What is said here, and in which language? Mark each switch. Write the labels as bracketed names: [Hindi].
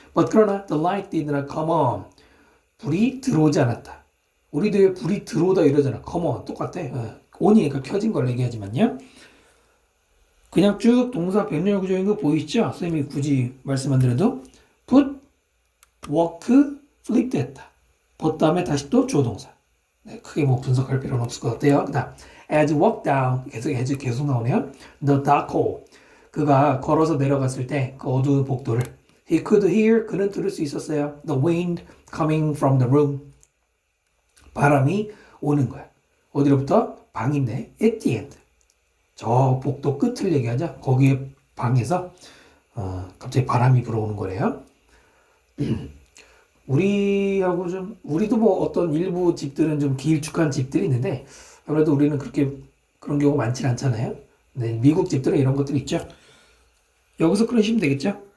[English] But [Korean] 그러나 [English] the light did not come on. [Korean] 불이 들어오지 않았다. 우리도 왜 불이 들어오다 이러잖아. come on. 똑같아. on이니까 켜진 걸 얘기하지만요. 그냥 쭉 동사 변형 구조인 거 보이시죠? 선생님이 굳이 말씀 안 드려도 put, walk, flipped 했다. put 다음에 다시 또 주어동사. 네, 크게 뭐 분석할 필요는 없을 것 같아요. 그 다음 as walk down 계속 나오네요. [English] The dark hall. [Korean] 그가 걸어서 내려갔을 때 그 어두운 복도를 [English] he could hear [Korean] 그는 들을 수 있었어요. [English] The wind coming from the room. [Korean] 바람이 오는 거야. 어디로부터? 방인데 at the end. 저 복도 끝을 얘기하자. 거기에 방에서 갑자기 바람이 불어오는 거래요. 우리도 뭐 어떤 일부 집들은 좀 길쭉한 집들이 있는데 아무래도 우리는 그렇게 그런 경우가 많진 않잖아요. 네, 미국 집들은 이런 것들이 있죠. 여기서 그러시면 되겠죠.